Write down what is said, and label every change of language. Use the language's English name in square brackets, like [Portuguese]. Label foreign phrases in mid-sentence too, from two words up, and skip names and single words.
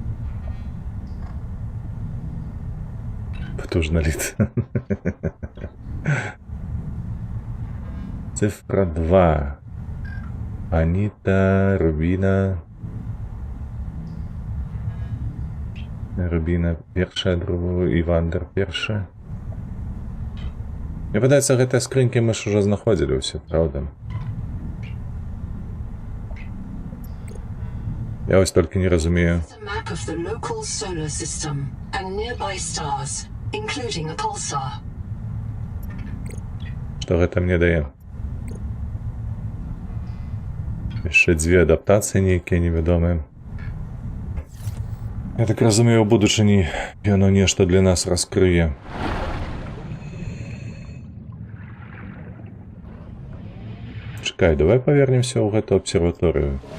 [Ukrainian] Потужна літ. Цифра 2. Аніта, Рубіна. Рубіна перша, другу, Івандер перша. [Belarusian] Мне падаецца, гэтыя скрынкі мы ж ужо знаходзілі ўсе, правда? Я вось толькі не разумею. [English] It's a map of the local solar system and nearby stars, including a pulsar. [Belarusian] Што гэта мне дае? Яшчэ 2 адаптацыі нейкія невядомыя. Я так разумею, у будучыні яно нешта для нас раскрые. Чакай, давай павернемся ў гэту абсерваторыю.